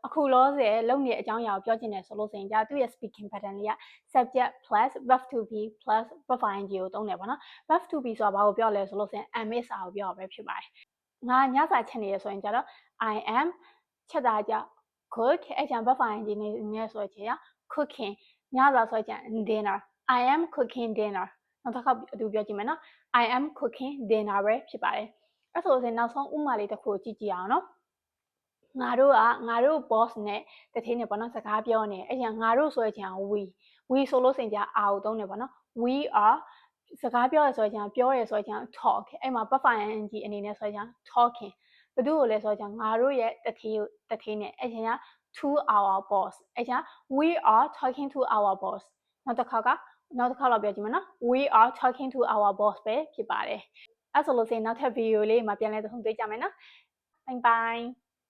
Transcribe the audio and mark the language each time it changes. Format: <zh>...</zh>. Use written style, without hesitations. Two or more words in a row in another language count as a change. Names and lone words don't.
<my>အခုလောဆယ်လုပ်နေတဲ့အကြောင်းအရာကိုပြောချင်တယ်ဆိုလို့ဆိုရင်ကြာသူ့ရဲ့</my> <en>speaking pattern</en> <my>လေးက</my> <en>subject plus verb to be plus verb ing</en> <my>ကိုသုံးတယ်ပေါ့နော်</my> <en>verb to be</en> <my>ဆိုတာဘာကိုပြောလဲဆိုလို့ဆိုရင်</my> <en>am is</en> <my>စာကိုပြောတာပဲဖြစ်ပါတယ်ငါ ညစာချက်နေရဆိုရင်ကြာတော့</my> <en>I am</en> <my>ချက်တာကြာ cook အဲ့ကျန်</my> <en>verb ing</en> <my>နေဆိုရင်ကြာ cooking ညစာဆိုရင်ကြာ dinner</my> <en>I am cooking dinner</en> <my>နောက်တစ်ခါအတူ ပြောကြည့်မယ်နော်</my> <en>I am cooking dinner</en> <my>ပဲဖြစ်ပါတယ်အဲ့ဆိုရင်နောက်ဆုံးဥပမာလေးတစ်ခုကြည့်ကြည့်အောင်နော်ငါတို့ boss နဲ့တထင်း နဲ့ပေါ့နော်စကားပြောနေအဲ့ကျငါတို့ဆိုရင် we ဆိုလို့ဆိုရင်ကြာ are ကိုသုံးတယ်ပေါ့နော်</my> <en>we are</en> <my>စကားပြောရဆိုရင်ပြောရဆိုရင် talk အဲ့မှာ</my> <en>verb ing</en> <my>အနေနဲ့ဆိုရင် talking ဘယ်သူ့ကိုလဲဆိုရင်ငါတို့ရဲ့တထင်းနဲ့အဲ့ကျ</my> <en>to our boss</en> <my>အဲ့ကျ</my> <en>we are talking to our boss</en> <my>နောက်တစ်ခါတော့ပြောကြည့်မယ်နော်</my> <en>we are talking to our boss</en> <my>ပဲဖြစ်ပါတယ်အဲ့ဆိုလို့ဆိုရင်နောက်ထပ် video လေးမှာပြန်လည်တွေ့ကြမယ်နော်</my> <en>bye bye</en>